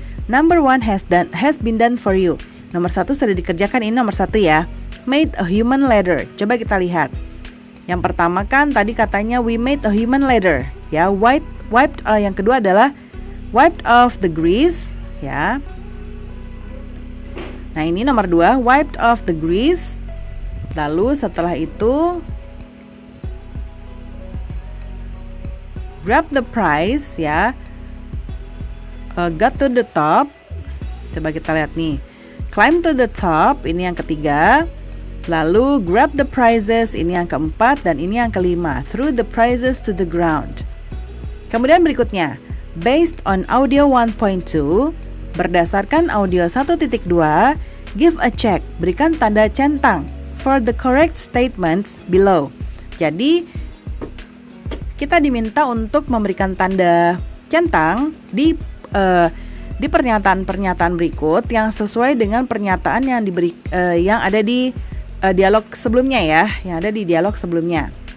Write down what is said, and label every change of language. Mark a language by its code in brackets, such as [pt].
[en] Number 1 has been done for you. [id] Nomor 1 sudah dikerjakan, ini nomor 1 ya. [en] Made a human ladder. [id] Coba kita lihat. Yang pertama kan tadi katanya [en] we made a human ladder. [id] Ya, yang kedua adalah [en] wiped off the grease. [id] Ya. Nah ini nomor 2, [en] wiped off the grease. [id] Lalu setelah itu [en] grab the prize [id] ya. [en] Got to the top. [id] Coba kita lihat nih. [en] Climb to the top, [id] ini yang ketiga. Lalu [en] grab the prizes, [id] ini yang keempat. Dan ini yang kelima, [en] throw the prizes to the ground. [id] Kemudian berikutnya, [en] based on audio 1.2, [id] berdasarkan audio 1.2, [en] give a check, [id] berikan tanda centang [en] for the correct statements below. [id] Jadi kita diminta untuk memberikan tanda centang di pernyataan-pernyataan berikut yang sesuai dengan pernyataan yang ada di dialog sebelumnya ya, yang ada di dialog sebelumnya.